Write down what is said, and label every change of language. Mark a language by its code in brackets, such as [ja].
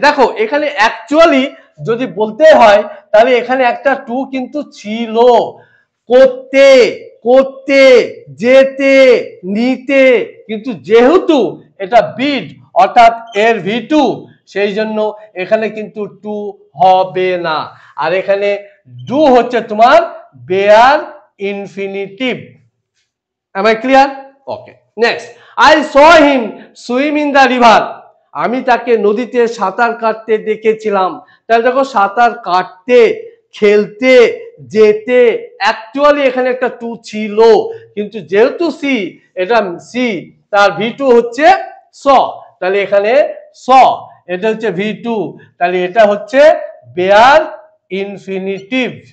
[bn] দেখো এখানে অ্যাকচুয়ালি যদি বলতে হয় তাহলে এখানে একটা টু কিন্তু ছিল, করতে, করতে, যেতে, নিতে, কিন্তু যেহেতু এটা বিড অর্থাৎ এর V2, সেই জন্য এখানে কিন্তু টু হবে না। আর এখানে ডু হচ্ছে তোমার bare infinitive. [en] Am I clear? Okay. Next, I saw him swim in the river. [bn] আমি তাকে নদীতে সাঁতার কাটতে দেখেছিলাম। তাহলে দেখো সাঁতার কাটতে, খেলতে, যেতে, অ্যাকচুয়ালি এখানে একটা টু ছিল, কিন্তু যেহেতু সি, এটা সি, তার V2 হচ্ছে স, তাহলে এখানে স, এটা হচ্ছে V2, তাহলে এটা হচ্ছে বেয়ার ইনফিনিটিভ।